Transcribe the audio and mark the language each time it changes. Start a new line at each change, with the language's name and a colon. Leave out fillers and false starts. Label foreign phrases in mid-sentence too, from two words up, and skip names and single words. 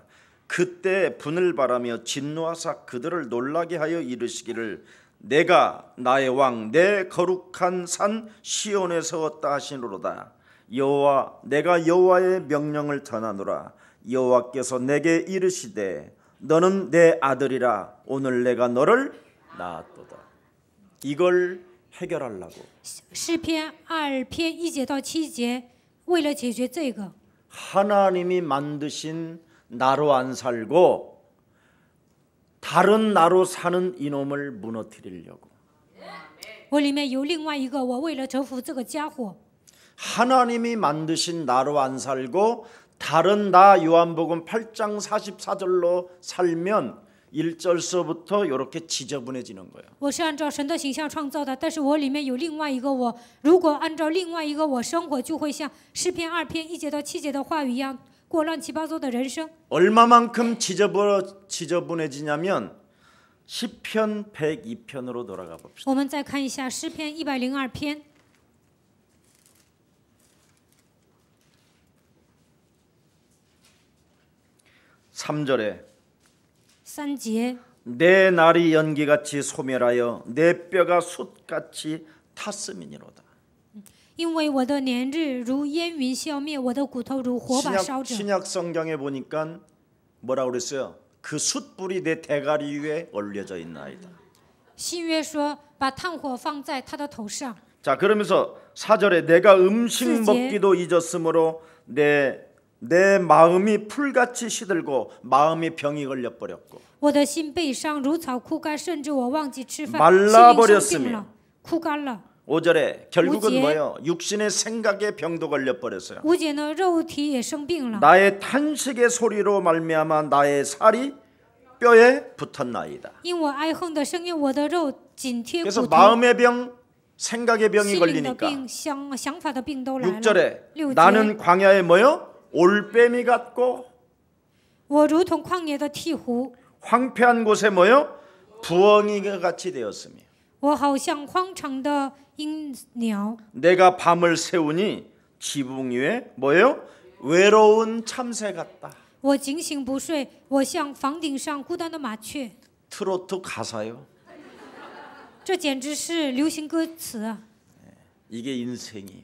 Korean: 그때 분을 바라며 진노하사 그들을 놀라게 하여 이르시기를 내가 나의 왕 내 거룩한 산 시온에 세웠다 하시노로다. 여호와 내가 여호와의 명령을 전하노라. 여호와께서 내게 이르시되 너는 내 아들이라. 오늘 내가 너를 낳았도다. 이걸 해결하려고
Chinese: 诗篇2篇1节到7节，为了解决这个，
Korean: 하나님이 만드신 나로 안 살고 다른 나로 사는 이놈을 무너뜨리려고
Chinese: 我里面有另外一个我，为了折服这个家伙。
Korean: 하나님이 만드신 나로 안 살고 다른 나 요한복음 8장 44절로 살면 1절서부터 이렇게 지저분해지는 거예요.
Chinese: 我是按照神的形象创造的，但是我里面有另外一个我。如果按照另外一个我生活，就会像诗篇2篇1节到7节的话语一样，过乱七八糟的人生。
Korean: 얼마만큼 지저분해지냐면 시편 102편으로 돌아가 봅시다.
Chinese: 我们再看一下诗篇102篇，
Korean: 3절에
Chinese: 3节，
Korean: 내 날이 연기같이 소멸하여 내 뼈가 숯같이 탔음이니로다.
Chinese: 因为我的年日如烟云消灭，我的骨头如火把烧着。
Korean: 신약 성경에 보니까 뭐라고 그랬어요? 그 숯불이 내 대가리 위에 올려져 있나이다.
Chinese: 新约说把炭火放在他的头上。
Korean: 자, 그러면서 4절에 내가 음식 4절. 먹기도 잊었으므로 내 마음이 풀같이 시들고 마음이 병이 걸려버렸고
Chinese: 我的心悲伤如草枯干，甚至我忘记吃饭，
Korean: 말라버렸으며
Chinese: 心灵生病了，枯干了。
Korean: 5절에 결국은 5절. 뭐예요? 육신의 생각에 병도 걸려버렸어요.
Chinese: 5 节呢，肉体也生病了。
Korean: 나의 탄식의 소리로 말미암아 나의 살이 뼈에 붙었나이다.
Chinese: 因我哀恨的声音，我的肉紧贴
Korean: 그래서
Chinese: 骨头。
Korean: 마음의 병, 생각의 병이
Chinese: 心灵的
Korean: 걸리니까
Chinese: 病、想法的病都来了。
Korean: 6절에
Chinese: 6节，
Korean: 나는 광야에 뭐요? 올빼미 같고
Chinese: 我如同旷野的鹈鹕，
Korean: 황폐한 곳에 뭐요? 부엉이가 같이 되었으며
Chinese: 我好像荒场的鹰鸟。
Korean: 내가 밤을 새우니 지붕 위에 뭐요? 외로운 참새 같다.
Chinese: 我警醒不睡，我像房顶上孤单的麻雀。
Korean: 트로트 가사요.
Chinese: 这简直是流行歌词啊！
Korean: 이게 인생이에요.